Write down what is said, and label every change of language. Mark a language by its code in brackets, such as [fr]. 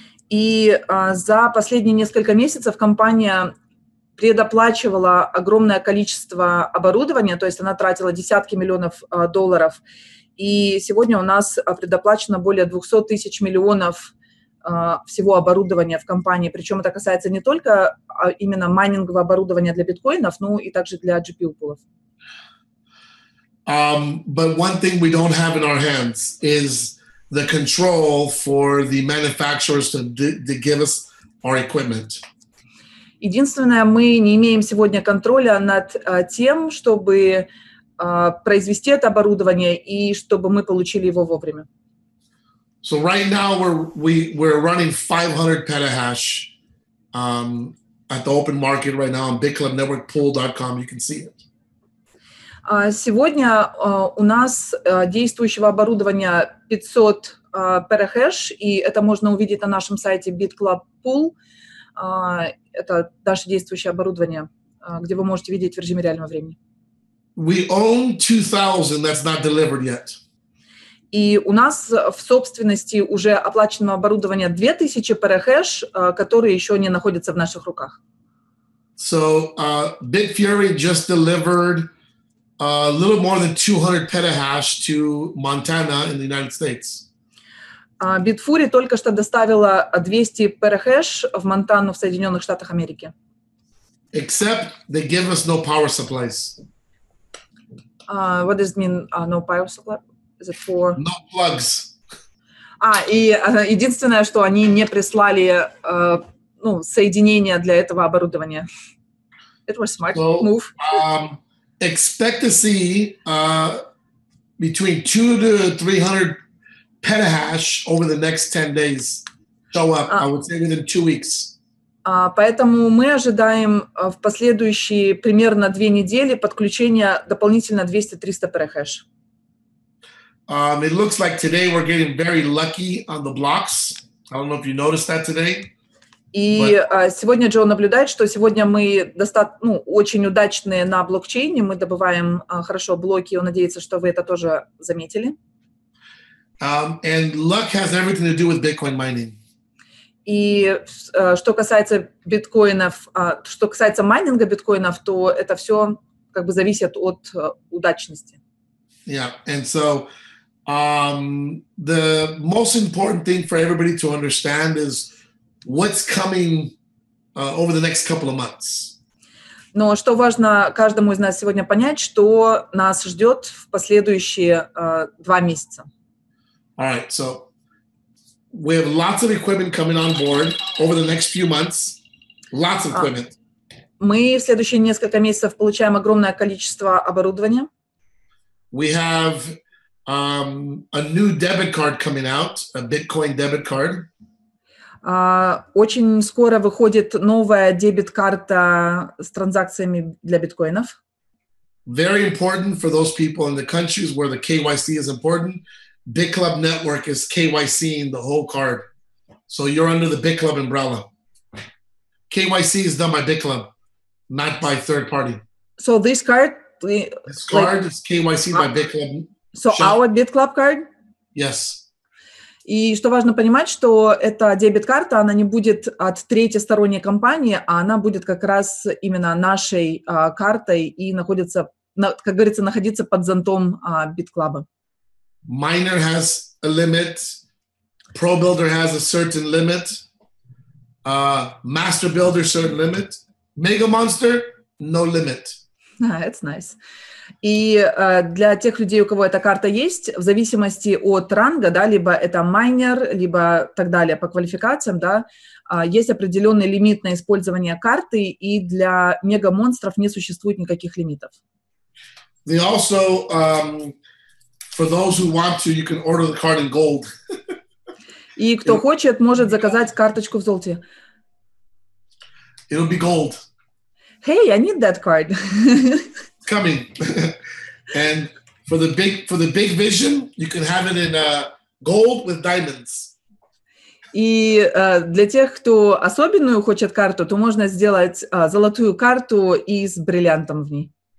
[ru] И за последние несколько месяцев компания предоплачивала огромное количество оборудования, то есть она тратила десятки миллионов долларов. И сегодня у нас предоплачено более 200 тысяч миллионов всего оборудования в компании. Причем это касается не только именно майнингового оборудования для биткоинов, но и также для GPU-пулов. [en] But one thing we don't have in our hands is the control for the manufacturers to give us our equipment. [ru] Единственное, мы не имеем сегодня контроля над тем, чтобы произвести это оборудование и чтобы мы получили его вовремя. [en] So right now we're running 500 petahash at the open market right now on BitClubNetworkPool.com. You can see it. [ru] Сегодня у нас действующего оборудования 500 петахэш, и это можно увидеть на нашем сайте BitClub Pool. Это наше действующее оборудование, где вы можете видеть в режиме реального времени. [en] We own 2,000 that's not delivered yet. [ru] И у нас в собственности уже оплачено оборудование 2000 петахэш, которые еще не находятся в наших руках. [en] So Bitfury just delivered a little more than 200 petahash to Montana in the United States. [ru] Bitfury только что доставила 200 петахэш в Монтану в Соединенных Штатах Америки. [en] Except they give us no power supplies. What does it mean, no power supply? Is it for... No plugs. [ru] И единственное, что они не прислали соединения для этого оборудования. [en] It was smart move. Expect to see between 200 to 300 petahash over the next 10 days show up, I would say within 2 weeks. [ru] Поэтому мы ожидаем в последующие примерно 2 недели подключения дополнительно 200-300 петахэш. [en] It looks like today we're getting very lucky on the blocks. I don't know if you noticed that today. [ru] И сегодня Джо наблюдает, что сегодня мы очень удачные на блокчейне, мы добываем хорошо блоки, он надеется, что вы это тоже заметили. [en] And luck has everything to do with Bitcoin mining. [ru] И что касается биткоинов, что касается майнинга биткоинов, то это все как бы зависят от удачности. [en] Yeah, and so the most important thing for everybody to understand is what's coming over the next couple of months. [ru] Но что важно каждому из нас сегодня понять, что нас ждет в последующие 2 месяца. [en] All right, so we have lots of equipment coming on board over the next few months. Lots of equipment. [ru] Мы в следующие несколько месяцев получаем огромное количество оборудования. [en] We have a new debit card coming out, a Bitcoin debit card. [ru] Очень скоро выходит новая дебет-карта с транзакциями для биткоинов. [en] Very important for those people in the countries where the KYC is important. BitClub Network is KYCing the whole card. So you're under the BitClub umbrella. KYC is done by BitClub, not by third party. So this card... This card is KYC by BitClub. So our BitClub card? Yes. [ru] И что важно понимать, что эта дебет-карта, она не будет от третьей сторонней компании, а она будет как раз именно нашей картой и находится, как говорится, находиться под зонтом BitClub. [en] Miner has a limit. Pro Builder has a certain limit. Master Builder, certain limit. Mega Monster, no limit. That's nice. [ru] И для тех людей, у кого эта карта есть, в зависимости от ранга, да, либо это майнер, либо так далее по квалификациям, да, есть определенный лимит на использование карты, и для мега-монстров не существует никаких лимитов. [en] They also, for those who want to, you can order the card in gold. [ru] И кто хочет, может заказать карточку в золоте. [en] It'll be gold. Hey, I need that card. Coming. And for the big vision, you can have it in gold with diamonds. [ru] И для тех, кто особенную хочет карту, то можно сделать золотую карту и с бриллиантом в ней.